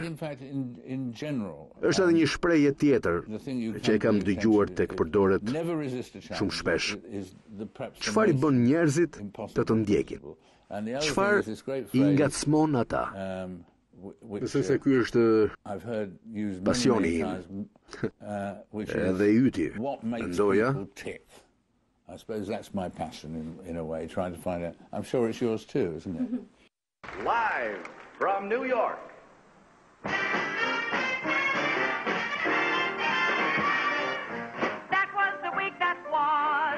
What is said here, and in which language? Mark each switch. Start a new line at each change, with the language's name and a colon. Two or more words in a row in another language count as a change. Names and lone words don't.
Albanian: Është edhe një shprehje tjetër që e kam dëgjuar tek përdoret shumë shpesh. Çfarë i bën njerëzit të të ndjekin? Çfarë i ngacmon ata? Besoj se ky është pasioni im. Edhe i yti, mendoja.
English: I suppose that's my passion in a way, trying to find out. I'm sure it's yours too, isn't it? Live from New York. That was the week that was.